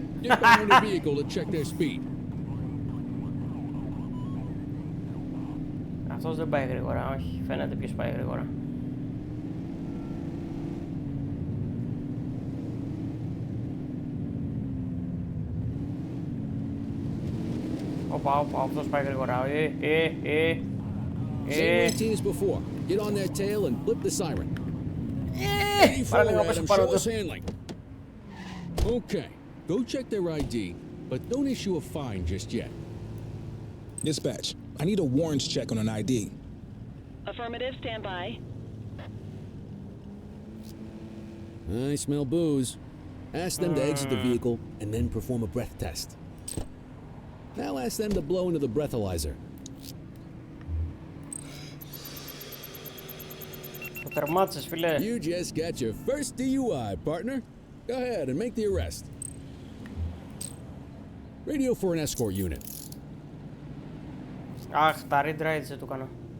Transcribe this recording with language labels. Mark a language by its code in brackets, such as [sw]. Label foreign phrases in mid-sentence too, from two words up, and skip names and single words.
[en] Get behind the vehicle to check their speed. [el] Αυτός δεν πάει γρήγορα, όχι. Φαίνεται ποιος πάει γρήγορα. Όπα, αυτός πάει γρήγορα. [en] Same routine as before. Get on their tail and flip the siren. [el] Παραλίγο πέσω πάνω του. [en] Okay, go check their ID, but don't issue a fine just yet. Dispatch, I need a warrants check on an ID. Affirmative, stand by. I smell booze. Ask them to exit the vehicle and then perform a breath test. Now ask them to blow into the breathalyzer. [el] Το τερμάτισες, φίλε. [en] You just got your first DUI, partner. Go ahead and make the arrest. Radio for an escort unit. [el] Αχ, τα [en] read rights [el] δεν του έκανα.